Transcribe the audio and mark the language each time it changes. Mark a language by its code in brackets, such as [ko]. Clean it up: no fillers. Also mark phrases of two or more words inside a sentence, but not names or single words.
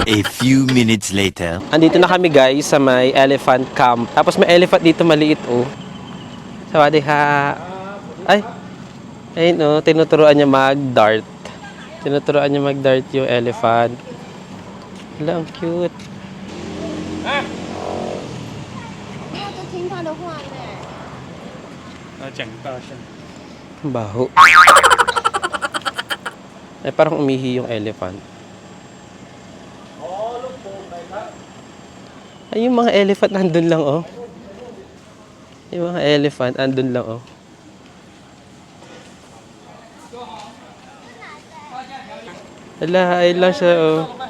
[en] A few minutes later. [tl] Andito na kami guys sa may [en] elephant camp. [tl] Tapos may elephant dito maliit oh. Sawadi ha. Ay. Ayun oh, tinuturuan niya mag-dart. Tinuturuan niya mag-dart yung elephant. Hala, ang cute. [zh] 听他的话呢。讲大声。 [tl] Ang baho. Ay, parang umihi yung elephant. Ay, yung mga elephant nandun lang, oh. Yung mga elephant nandun lang, oh. Ala, ay lang siya, oh.